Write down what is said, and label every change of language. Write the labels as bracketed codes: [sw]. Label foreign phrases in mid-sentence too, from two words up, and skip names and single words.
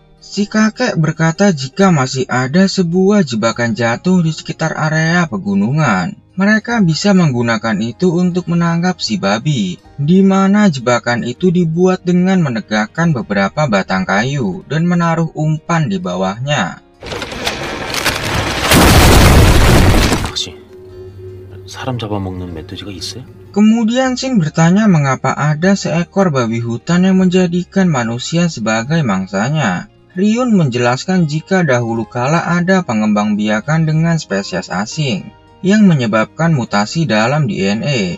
[id] Si kakek berkata jika masih ada sebuah jebakan jatuh di sekitar area pegunungan, mereka bisa menggunakan itu untuk menangkap si babi, di mana jebakan itu dibuat dengan menegakkan beberapa batang kayu dan menaruh umpan di bawahnya. [ko] 혹시 사람 잡아먹는 멧돼지가 있어요? [id] Kemudian Shin bertanya mengapa ada seekor babi hutan yang menjadikan manusia sebagai mangsanya. Ryun menjelaskan jika dahulu kala ada pengembangbiakan dengan spesies asing yang menyebabkan mutasi dalam DNA.